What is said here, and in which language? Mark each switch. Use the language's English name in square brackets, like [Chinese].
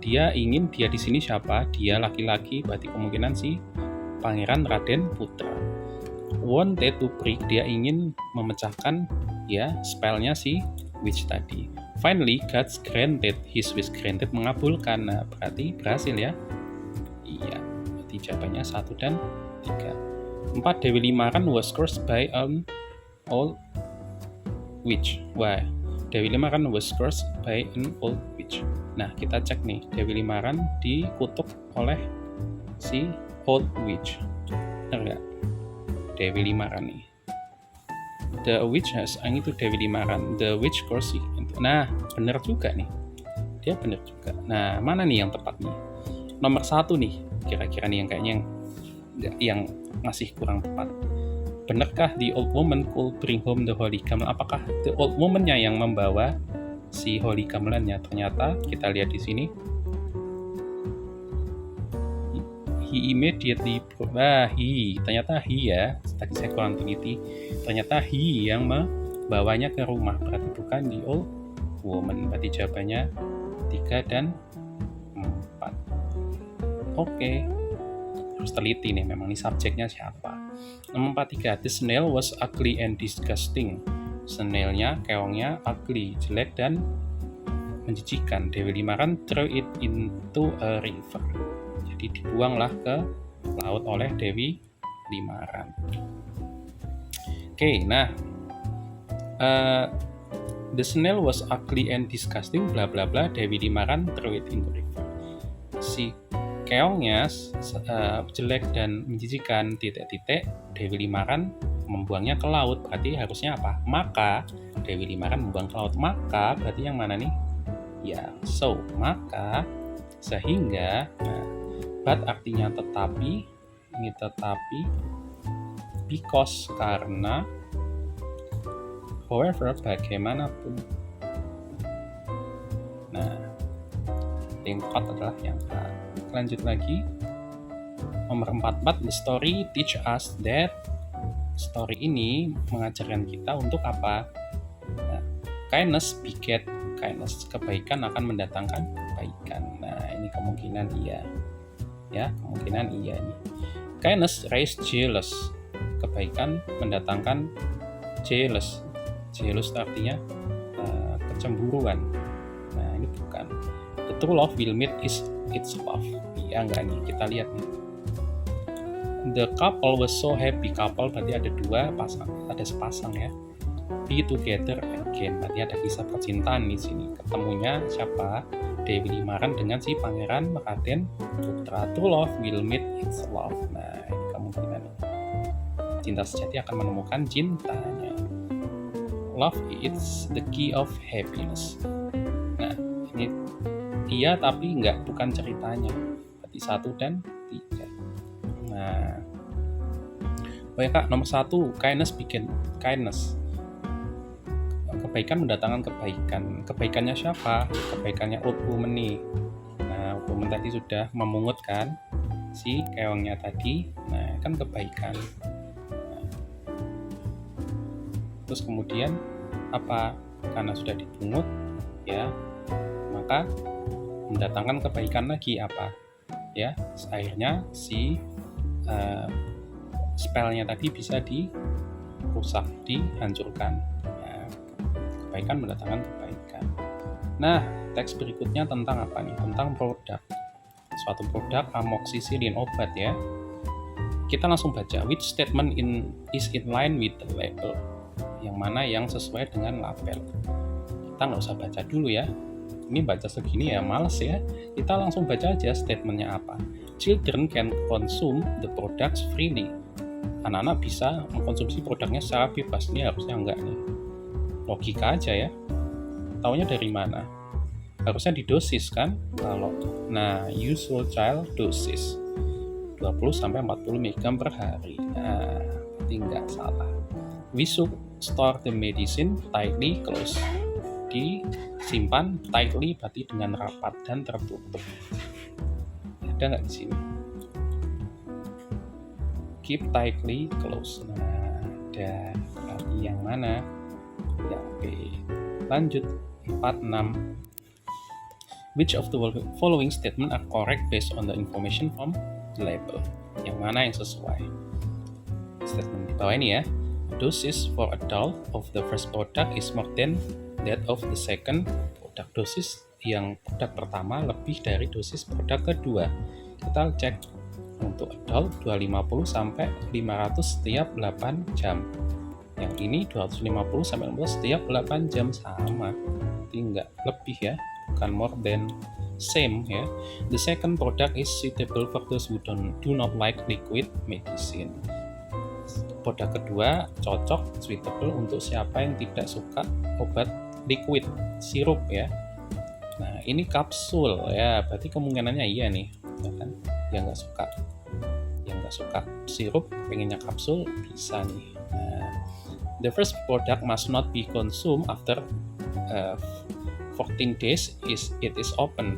[Indonesian] Dia di sini siapa? Dia laki-laki, berarti kemungkinan si Pangeran Raden Putra. [English] Wanted to break, [Indonesian] dia ingin memecahkan ya spellnya si witch tadi. [English] Finally, God granted his wish. [Indonesian] Granted mengabulkan. Nah, berarti berhasil ya. Iya, berarti jawabannya 1 dan 3. 4. [English] Dewi Limaran was cursed by an old witch. Wah, Dewi Limaran was cursed by an old witch. [Indonesian] Nah, kita cek nih, Dewi Limaran dikutuk oleh si old witch. Benar nggak? Dewi Limaran nih. [English] The witch has, [Indonesian] itu Dewi Limaran. [English] The witch cursed. [Indonesian] Nah, benar juga nih. Dia benar juga. Nah, mana nih yang tepat nih? Nomor 1 nih, kira-kira nih yang kayaknya yang masih kurang tepat. [English] Benarkah the old woman could bring home the Holy Gamelan? [Indonesian] Apakah the old woman-nya yang membawa si Holy Gamelan-nya? Ternyata kita lihat di sini. [English] He immediately ternyata he ya. [Indonesian] Tadi saya kurang teliti. Ternyata he yang membawanya ke rumah. Berarti bukan the old woman. Berarti jawabannya 3 dan 4. Oke. Harus teliti nih, memang ini subjeknya siapa. Nomor 43. [English] The snail was ugly and disgusting. [Indonesian] Snailnya, keongnya ugly, jelek dan menjijikan. [English] Dewi Limaran throw it into a river. [Indonesian] Jadi dibuanglah ke laut oleh Dewi Limaran. [English] Oke, nah the snail was ugly and disgusting, bla bla bla. Dewi Limaran throw it into river. [Indonesian] Si keongnya jelek dan menjijikan, titik-titik. Dewi Limaran membuangnya ke laut. Berarti harusnya apa? Maka Dewi Limaran membuang ke laut. Maka berarti yang mana nih? Ya, so, maka, sehingga. Nah, but artinya tetapi, ini tetapi, because karena, however bagaimanapun. berarti yang tepat adalah yang A. Lanjut lagi. Nomor 44, [English] the story teach us that. [Indonesian] Story ini mengajarkan kita untuk apa? Nah, [English] kindness beget kindness. [Indonesian] Kebaikan akan mendatangkan kebaikan. Nah, ini kemungkinan iya. Ya, kemungkinan iya nih. [English] Kindness raise jealous. [Indonesian] Kebaikan mendatangkan [English] jealous. [Indonesian] Jealous artinya kecemburuan. Nah, ini bukan. [English] The true love will meet its love. [Indonesian] Iya enggak nih? Kita lihat nih. [English] The couple was so happy. [Indonesian] Couple berarti ada dua pasang, ada sepasang ya. [English] Be together again. [Indonesian] Berarti ada kisah percintaan di sini. Ketemunya siapa? Dewi Limaran dengan si Pangeran Raden Putra. [English] True love will meet its love. [Indonesian] Nah, ini kemungkinan. Cinta sejati akan menemukan cintanya. [English] Love is the key of happiness. [Indonesian] Nah, ini iya tapi bukan ceritanya. Berarti 1 dan 3. Nah, oh ya Kak, nomor 1, [English] kindness begin kindness. [Indonesian] Kebaikan mendatangkan kebaikan. Kebaikannya siapa? Kebaikannya old woman nih. Nah, old woman tadi sudah memungut kan si keongnya tadi. Nah, kan kebaikan. Nah, terus kemudian apa? Karena sudah dipungut ya, maka mendatangkan kebaikan lagi apa? Ya, akhirnya si spellnya tadi bisa dirusak, dihancurkan. Ya, kebaikan mendatangkan kebaikan. Nah, teks berikutnya tentang apa nih? Tentang produk. Suatu produk amoxicillin, obat ya. Kita langsung baca. [English] Which statement is in line with the label? [Indonesian] Yang mana yang sesuai dengan label? Kita nggak usah baca dulu ya. Ini baca segini ya males ya. Kita langsung baca aja statementnya apa. [English] Children can consume the products freely. [Indonesian] Anak-anak bisa mengkonsumsi produknya secara bebas. Ini harusnya enggak nih. Logika aja ya. Taunya dari mana? Harusnya didosis kan? Nah, [English] usual child doses [Indonesian] 20-40 mg per hari. Nah, berarti enggak salah. [English] We should store the medicine tightly closed. [Indonesian] Disimpan tightly berarti dengan rapat dan tertutup. Ada nggak di sini? [English] Keep tightly closed. [Indonesian] Nah, ada berarti yang mana? Ya, oke. Lanjut 46. [English] Which of the following statement are correct based on the information from the label? [Indonesian] Yang mana yang sesuai? Statement di bawah ini ya. [English] Dosis for adult of the first product is more than that of the second product. [Indonesian] Dosis yang produk pertama lebih dari dosis produk kedua. Kita cek untuk adult 250 sampai 500 setiap 8 jam. Yang ini 250 sampai 500 setiap 8 jam sama. Jadi enggak lebih ya, bukan [English] more than, [Indonesian] same ya. [English] The second product is suitable for those who do not like liquid medicine. [Indonesian] Produk kedua cocok, suitable untuk siapa yang tidak suka obat liquid, sirup ya. Nah, ini kapsul ya, berarti kemungkinannya iya nih, ya kan? Yang nggak suka sirup, pengennya kapsul, bisa nih. [English] Nah, the first product must not be consumed after 14 days it is open.